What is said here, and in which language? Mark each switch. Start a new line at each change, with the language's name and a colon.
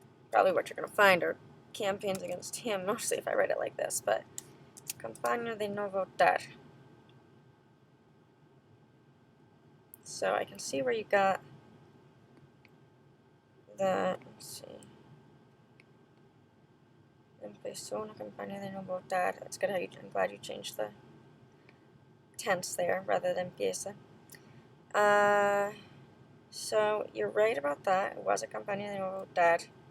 English: Probably what you're going to find are campaigns against him, mostly if I write it like this, but
Spanish: campaña de no votar.
English: So I can see where you got that. Let's see.
Spanish: Empezó una campaña de no votar.
English: That's good. I'm glad you changed the tense there rather than empieza. So you're right about that. It was a
Spanish: campaña de no votar.